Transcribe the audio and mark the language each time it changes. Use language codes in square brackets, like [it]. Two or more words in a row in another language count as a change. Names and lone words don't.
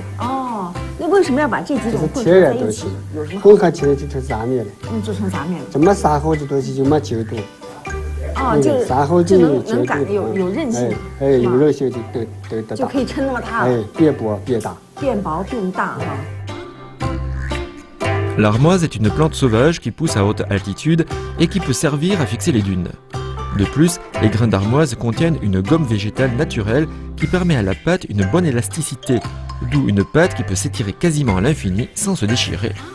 [zh] 哦，那为什么要把这几种混合在一起？有什么？混合起来就成杂面了。就成杂面了。怎么沙蒿这东西就没筋度？哦，就是沙蒿就能擀有韧性。有韧性就就可以抻那么大。变薄变大。变薄变大哈。 [fr] L'armoise est une plante sauvage qui pousse à haute altitude et qui peut servir à fixer les dunes. De plus, les grains d'armoise contiennent une gomme végétale naturelle qui permet à la pâte une bonne élasticité, d'où une pâte qui peut s'étirer quasiment à l'infini sans se déchirer.